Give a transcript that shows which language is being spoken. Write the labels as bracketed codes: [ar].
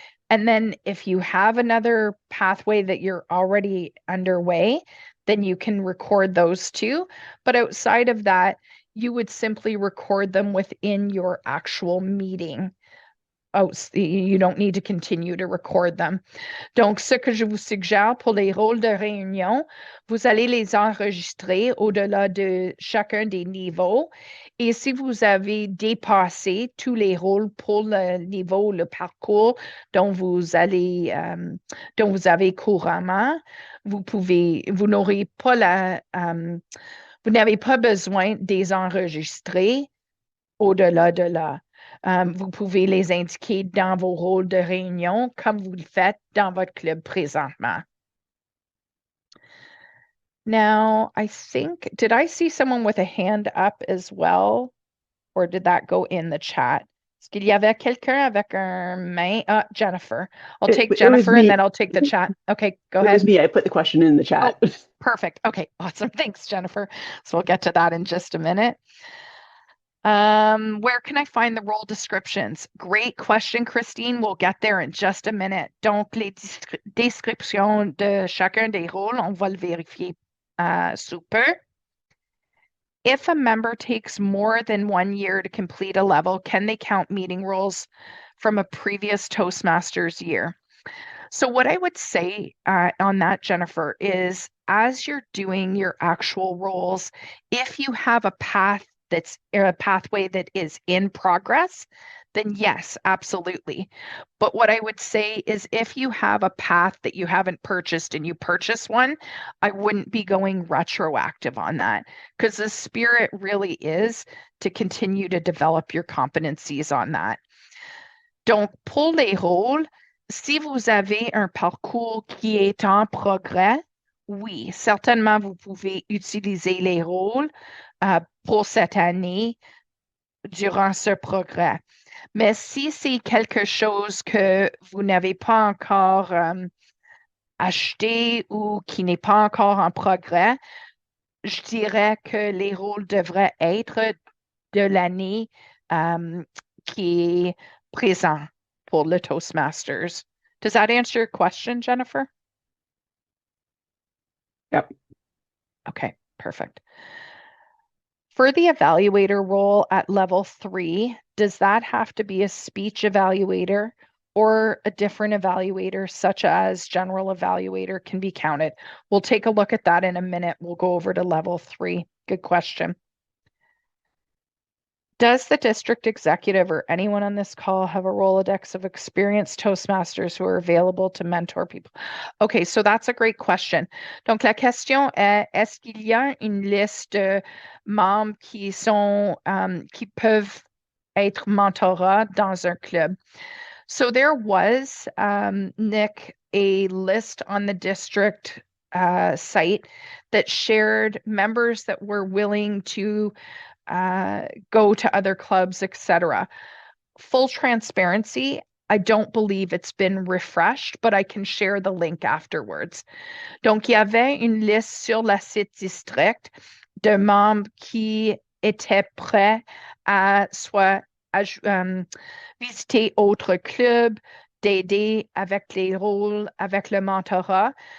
[en] And then if you have another pathway that you're already underway, then you can record those too. But outside of that, you would simply record them within your actual meeting. Oh, you don't need to continue to record them. [fr] Donc, ce que je vous suggère pour les rôles de réunion, vous allez les enregistrer au-delà de chacun des niveaux. Et si vous avez dépassé tous les rôles pour le niveau, le parcours dont vous allez, dont vous avez couramment, vous n'aurez pas vous n'avez pas besoin de les enregistrer au-delà de là. Vous pouvez les indiquer dans vos rôles de réunion comme vous le faites dans votre club présentement. [en] Now, I think, did I see someone with a hand up as well? Or did that go in the chat? [fr] Est-ce qu'il y avait quelqu'un avec un main? [en] Jennifer. I'll take Jennifer and then I'll take the chat. Okay, go ahead. It was me. I put the question in the chat. Oh, perfect. Okay, awesome. Thanks, Jennifer. So we'll get to that in just a minute. Where can I find the role descriptions? Great question, Christine. We'll get there in just a minute. [fr] Donc, les descriptions de chacun des rôles, on va le vérifier sous peu. [en] If a member takes more than 1 year to complete a level, can they count meeting roles from a previous Toastmasters year? So what I would say on that, Jennifer, is as you're doing your actual roles, if you have a pathway that is in progress, then yes, absolutely. But what I would say is if you have a path that you haven't purchased and you purchase one, I wouldn't be going retroactive on that because the spirit really is to continue to develop your competencies on that. [fr] Donc, pour les rôles, si vous avez un parcours qui est en progrès, oui, certainement, vous pouvez utiliser les rôles pour cette année durant ce progrès. Mais si c'est quelque chose que vous n'avez pas encore acheté ou qui n'est pas encore en progrès, je dirais que les rôles devraient être de l'année qui est présent pour le Toastmasters. [en] Does that answer your question, Jennifer? Yep. Okay, perfect. For the evaluator role at level 3, does that have to be a speech evaluator or a different evaluator such as general evaluator can be counted? We'll take a look at that in a minute. We'll go over to level 3. Good question. Does the district executive or anyone on this call have a Rolodex of experienced Toastmasters who are available to mentor people? Okay, so that's a great question. [fr] Donc, la question est, est-ce qu'il y a une liste de membres qui peuvent être mentorats dans un club? [en] So there was, Nick, a list on the district site that shared members that were willing to go to other clubs, etc. full transparency, I don't believe it's been refreshed, but I can share the link afterwards. [fr] Donc, il y avait une liste sur le site district de membres qui étaient prêts à soit visiter autres clubs, d'aider avec les rôles, avec le mentorat.